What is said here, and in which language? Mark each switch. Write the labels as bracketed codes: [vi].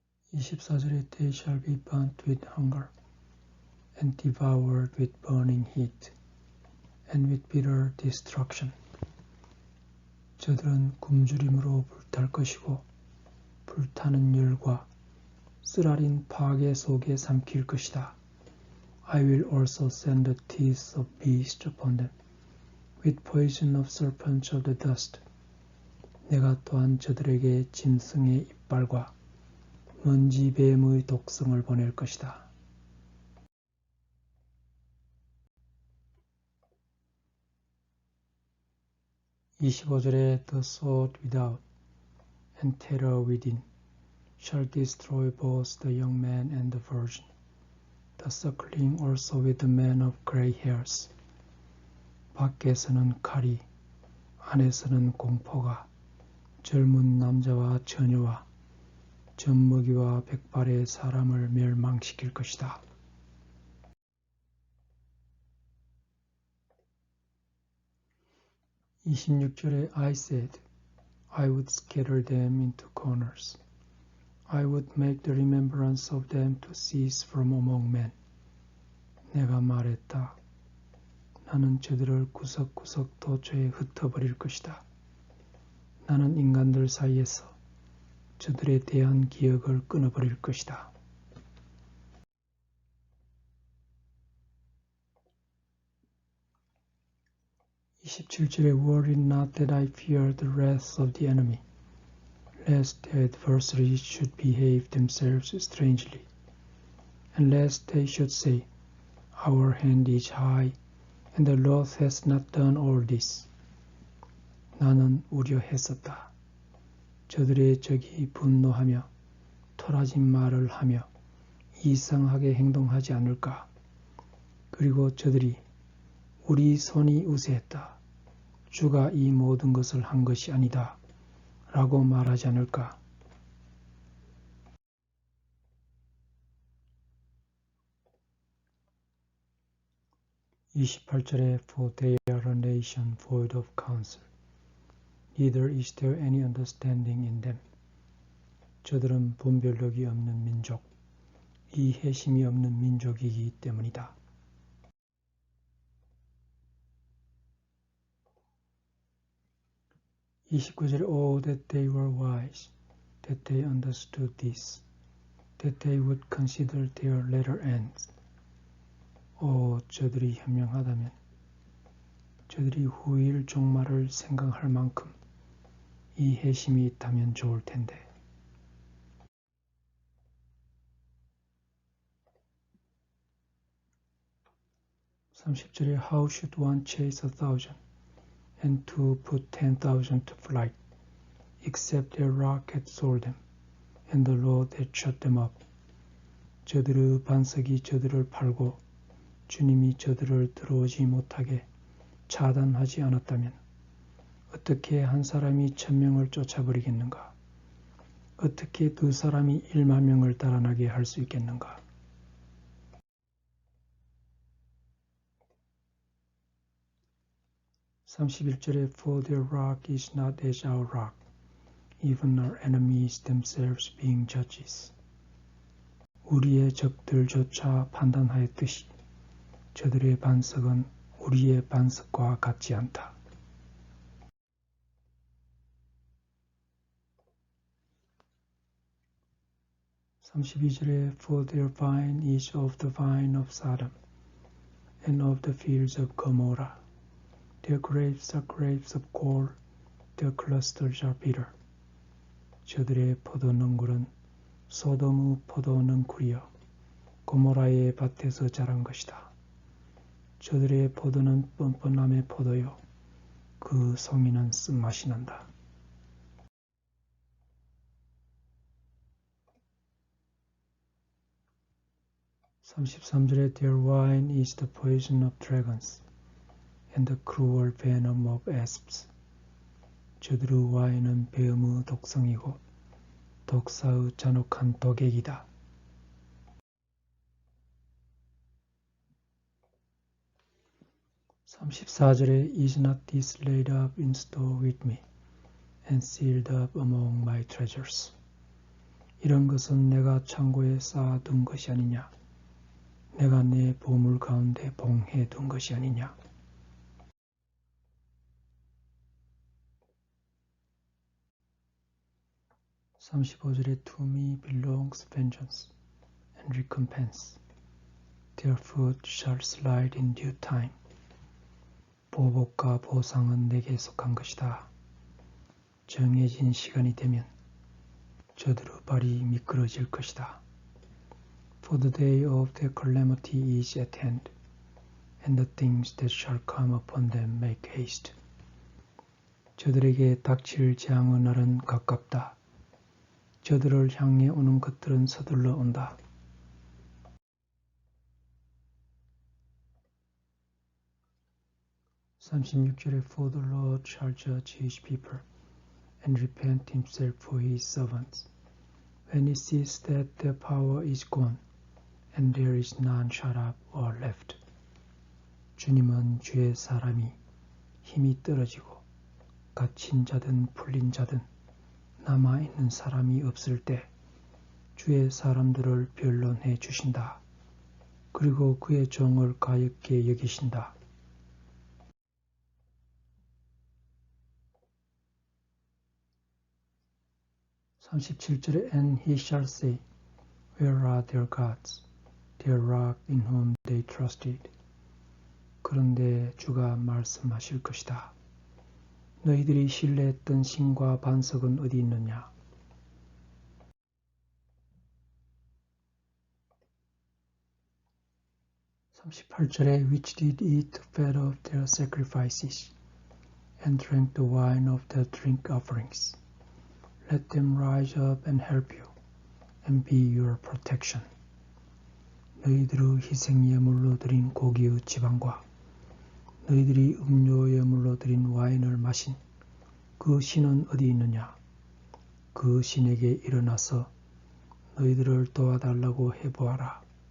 [ko] 24절에 [en] They shall be burnt with hunger, and devoured with burning heat, and with bitter destruction. [ko] 저들은 굶주림으로 불탈 것이고 불타는 열과 쓰라린 파괴 속에 삼킬 것이다. [en] I will also send the teeth of beasts upon them, with poison of serpents of the dust. [ko] 내가 또한 저들에게 짐승의 이빨과 먼지 뱀의 독성을 보낼 것이다. 25절에 [en] The sword without and terror within shall destroy both the young man and the virgin, the suckling also with the man of gray hairs. [ko] 밖에서는 칼이, 안에서는 공포가 젊은 남자와 처녀와 젖먹이와 백발의 사람을 멸망시킬 것이다. 26절에 [en] I said, I would scatter them into corners. I would make the remembrance of them to cease from among men. [ko] 내가 말했다. 나는 저들을 구석구석 도처에 흩어버릴 것이다. 나는 인간들 사이에서 저들에 대한 기억을 끊어버릴 것이다. 27절에 [en] Were it not that I fear the wrath of the enemy, lest their adversaries should behave themselves strangely, and lest they should say, Our hand is high, and the Lord has not done all this. [ko] 나는 우려했었다. 저들의 적이 분노하며 토라진 말을 하며 이상하게 행동하지 않을까. 그리고 저들이 우리 손이 우세했다. 주가 이 모든 것을 한 것이 아니다. 라고 말하지 않을까. (28절에) [en] For they are a nation void of counsel. Neither is there any understanding in them. [ko] 저들은 분별력이 없는 민족, 이해심이 없는 민족이기 때문이다. (29절에) [en] Oh, that they were wise, that they understood this, that they would consider their latter ends. [ko] 저들이 현명하다면, 저들이 후일 종말을 생각할 만큼 이해심이 있다면 좋을 텐데. 30절에 [en] How should one chase 1,000 and to put 10,000 to flight, except their rock had sold them, and the Lord had shut them up. [ko] 저들의 반석이 저들을 팔고 주님이 저들을 들어오지 못하게 차단하지 않았다면 어떻게 한 사람이 1,000명을 쫓아버리겠는가? 어떻게 두 사람이 10,000명을 달아나게 할 수 있겠는가? (31절에) [en] For their rock is not as our rock, even our enemies themselves being judges. [ko] 우리의 적들조차 판단하였듯이 저들의 반석은 우리의 반석과 같지 않다. (32절에) [en] For their vine is of the vine of Sodom, and of the fields of Gomorrah. Their grapes are grapes of gall, their clusters are bitter. [ko] 저들의 포도능굴은 소돔의 포도능굴이요 고모라의 밭에서 자란 것이다. 저들의 포도는 뻔뻔함의 포도요 그 송이는 쓴맛이 난다. (33절에) [en] Their wine is the poison of dragons, and the cruel venom of asps. [ko] 저들의 와인은 뱀의 독성이고 독사의 잔혹한 독액이다. (34절에) [en] Is not this laid up in store with me, and sealed up among my treasures. [ko] 이런 것은 내가 창고에 쌓아둔 것이 아니냐? 내가 내 보물 가운데 봉해둔 것이 아니냐? 35절에 [en] To me belongs vengeance and recompense. Their foot shall slide in due time. [ko] 보복과 보상은 내게 속한 것이다. 정해진 시간이 되면 저들의 발이 미끄러질 것이다. [en] For the day of their calamity is at hand, and the things that shall come upon them make haste. [ko] 저들에게 닥칠 재앙의 날은 가깝다. 저들을 향해 오는 것들은 서둘러 온다. (36절에) [en] For the Lord shall judge his people, and repent himself for his servants, when he sees that their power is gone, and there is none shut up or left. [ko] 주님은 주의 사람이 힘이 떨어지고 갇힌 자든 풀린 자든 남아있는 사람이 없을 때 주의 사람들을 변론해 주신다. 그리고 그의 종을 가엾게 여기신다. (37절에) [en] And he shall say, Where are their gods, their rock in whom they trusted? [ko] 그런데 주가 말씀하실 것이다. 너희들이 신뢰했던 신과 반석은 어디 있느냐? 38절에 [en] which did eat the fat of their sacrifices and drank the wine of their drink offerings. Let them rise up and help you and be your protection. [ko] 너희들의 희생예물로 드린 고기의 지방과 너희들이 음료예물로 드린 와인을 마신 그 신은 어디 있느냐? 그 신에게 일어나서 너희들을 도와달라고 해보아라.